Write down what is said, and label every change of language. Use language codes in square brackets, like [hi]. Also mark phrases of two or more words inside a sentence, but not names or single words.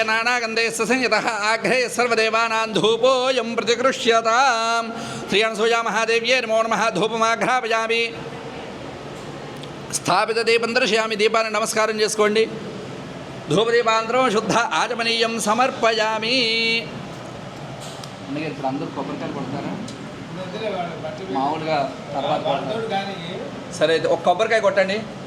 [sa] नानागन्धैः संयुतः आघ्रे सर्वदेवानां धूपोऽयं प्रतिगृह्यतां श्री अनसूया महादेव्यै नमो नमः धूपमाघ्रापयामि स्थापित दीपं दर्शयामि [te] దీపాన్ని నమస్కారం చేసుకోండి [sa] धूपदीपान्तरं शुद्ध आचमनीयं समर्पयामि [te] అందుకే ఇప్పుడు అందరూ కొబ్బరికాయలు కొడతారా మామూలుగా తర్వాత సరే అయితే ఒక కొబ్బరికాయ కొట్టండి